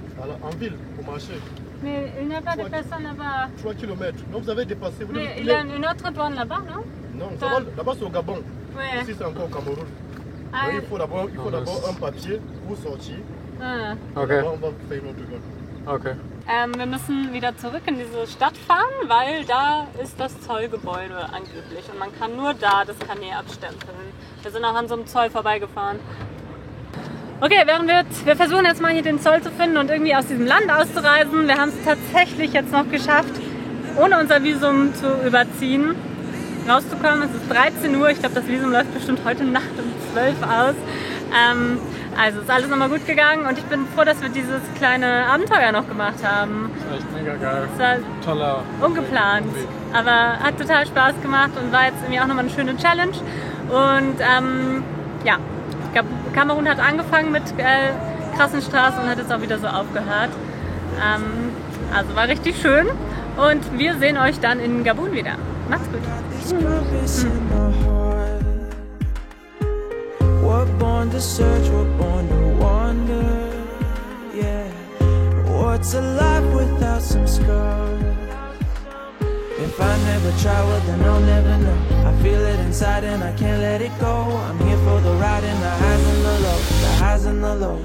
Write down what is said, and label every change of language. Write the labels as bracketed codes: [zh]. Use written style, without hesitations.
[fr] Alors, en ville, pour marcher. Mais il n'y a pas de personne là-bas. 3 km. Non, vous avez dépassé. Vous Mais il y a une autre douane là-bas, non? Non, là-bas c'est au Gabon. Oui. Ici c'est encore au Cameroun. Ah, Donc, il faut d'abord un papier pour sortir. ah. Okay. On va faire une autre douane. Okay. [de] Wir müssen wieder zurück in diese Stadt fahren, weil da ist das Zollgebäude angeblich und man kann nur da das Kanä abstempeln. Wir sind auch an so einem Zoll vorbeigefahren. Okay, wir versuchen jetzt mal hier den Zoll zu finden und irgendwie aus diesem Land auszureisen. Wir haben es tatsächlich jetzt noch geschafft, ohne unser Visum zu überziehen, rauszukommen. Es ist 13 Uhr, ich glaube das Visum läuft bestimmt heute Nacht um 12 aus. Also ist alles nochmal gut gegangen und ich bin froh, dass wir dieses kleine Abenteuer noch gemacht haben. Das war echt mega geil. Es war toller ungeplant, aber hat total Spaß gemacht und war jetzt irgendwie auch nochmal eine schöne Challenge. Und ja, ich glaube, Kamerun hat angefangen mit krassen Straßen und hat jetzt auch wieder so aufgehört. Also war richtig schön und wir sehen euch dann in Gabun wieder. Macht's gut. [en] We're born to search, we're born to wander. Yeah, what's a life without some scars? If I never try, well then I'll never know. I feel it inside and I can't let it go. I'm here for the ride and the highs and the lows, the highs and the lows.